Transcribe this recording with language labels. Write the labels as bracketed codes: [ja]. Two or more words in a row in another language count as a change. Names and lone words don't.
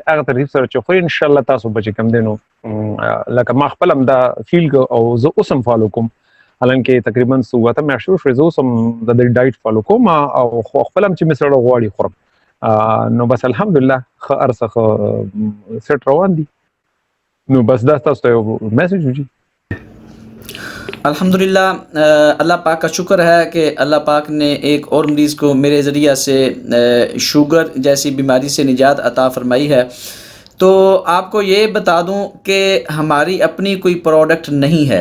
[ps] هغه ترتیب سره چې خورې، انشاءالله تاسو به چې کوم دی، نو لکه ما خپل هم دا فیل کو او زه اوس هم فالو کوم. حالانکه تقریبا سوته میاشتو شوې زه اوس هم د دې ډایټ فالو کوم او خپل هم چې مې سره غواړي خورم نو بس الحمدلله ښه ارڅه ښه سیټ روان دي نو بس دا تاسو ته یو میسج وجي [ur] الحمدللہ اللہ پاک کا شکر ہے کہ اللہ پاک نے ایک اور مریض کو میرے ذریعہ سے شوگر جیسی بیماری سے نجات عطا فرمائی ہے. تو آپ کو یہ بتا دوں کہ ہماری اپنی کوئی پروڈکٹ نہیں ہے.